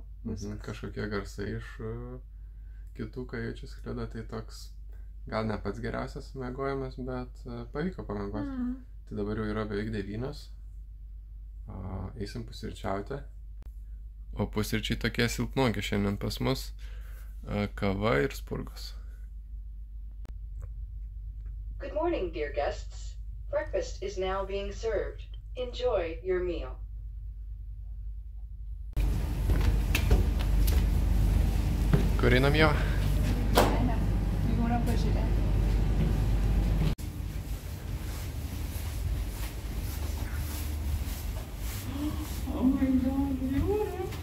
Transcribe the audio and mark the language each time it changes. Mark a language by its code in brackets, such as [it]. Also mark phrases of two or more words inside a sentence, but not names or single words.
[lt] Kažkokie garsai iš kitų kajučių sklido, tai toks gal ne pats geriausias miegojimas, bet pavyko pamiegoti. Tai dabar jau yra beveik 9. Eisim pusryčiauti. O pusryčiai tokie silpnoki šiandien pas mus. Kava ir spurgos. [en] Good morning, dear guests. Breakfast is now being served. Enjoy your meal. [lt] Kur einam jau? Ne, jūra pažiūrėti. [en] Oh my god, [lt] jūra.